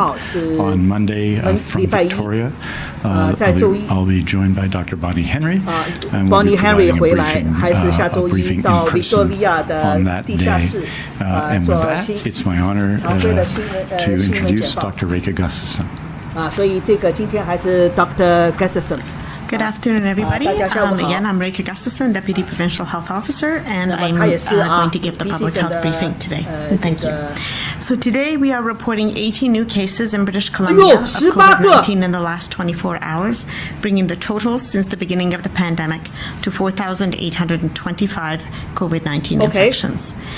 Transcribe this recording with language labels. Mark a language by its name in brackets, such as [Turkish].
[English] On Monday from Victoria, I'll be joined by Dr. Bonnie Henry, and we'll be providing a briefing in person on that day. And with that, it's my honor to introduce Dr. Rika Gustafson. [Chinese] 所以这个今天还是 Dr. Gustafson。 [English] Good afternoon, everybody. Again, I'm Rika Gustafson, Deputy Provincial Health Officer, and I'm going to give the public health briefing today. Thank you. So today we are reporting 80 new cases in British Columbia of COVID-19 in the last 24 hours, bringing the total since the beginning of the pandemic to 4,825 COVID-19 infections.